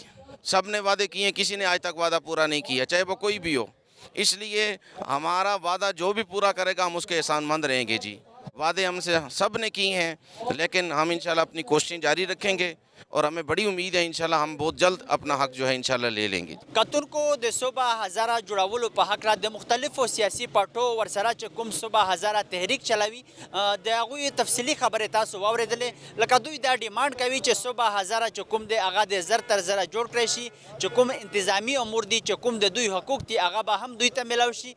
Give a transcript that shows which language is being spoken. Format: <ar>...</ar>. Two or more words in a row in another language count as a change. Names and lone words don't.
<ur>سب نے وعدے کیے ہیں، کسی نے آج تک وعدہ پورا نہیں کیا، چاہے وہ کوئی بھی ہو. اس لیے ہمارا وعدہ جو بھی پورا کرے گا ہم اس کے احسان مند رہیں گے جی. وعدے ہم سے سب نے کی ہیں، لیکن ہم انشاءاللہ اپنی کوششیں جاری رکھیں گے اور ہمیں بڑی امید ہے انشاءاللہ ہم بہت جلد اپنا حق جو ہے انشاءاللہ لے لیں گے.</ur> <ps>کتن کو د صوبہ ہزارہ جوړولو په حق را د مختلفو سیاسي پارټو ورسره چې کوم صوبہ هزاره تحریک چلوي د هغوی تفصیلي خبرې تاسو واورېدلې. لکه دوی دا ډیمانډ کوي چې صوبہ هزاره چې کوم دی هغه د زر تر زره جوړ کړی شي، چې کوم انتظامی امور دي، چې کوم د دوی حقوق دي هغه به هم دوی ته میلاو شي.</ps>